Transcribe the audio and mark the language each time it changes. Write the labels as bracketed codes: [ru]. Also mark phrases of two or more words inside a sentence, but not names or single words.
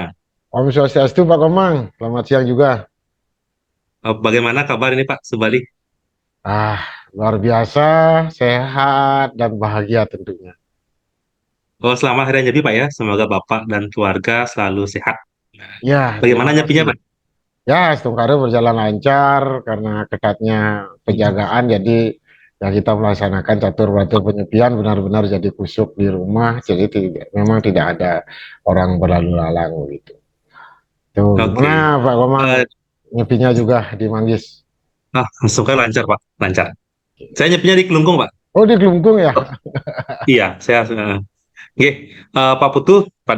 [ban] Om Swastiastu [id] Pak Komang, selamat siang juga. Bagaimana kabar ini Pak Subali? Ah, luar biasa, sehat dan bahagia tentunya. Oh, selamat Hari Raya Nyepi Pak ya. Semoga Bapak dan keluarga selalu sehat. Ya, Bagaimana terima nyepinya kasih. Pak? Ya, Stungkare berjalan lancar karena ketatnya penjagaan, jadi ya kita melaksanakan catur batur penyepian benar-benar jadi kusuk di rumah, jadi memang tidak ada orang berlalu lalang gitu. Tuh, gimana Oke. Pak Komang? Eh, Nyepinya juga di Manggis. Langsung kan lancar Pak, lancar. Saya nyepinya di Kelungkung Pak. Oh, di Kelungkung ya? Iya, saya. Oke, Pak Putu, pada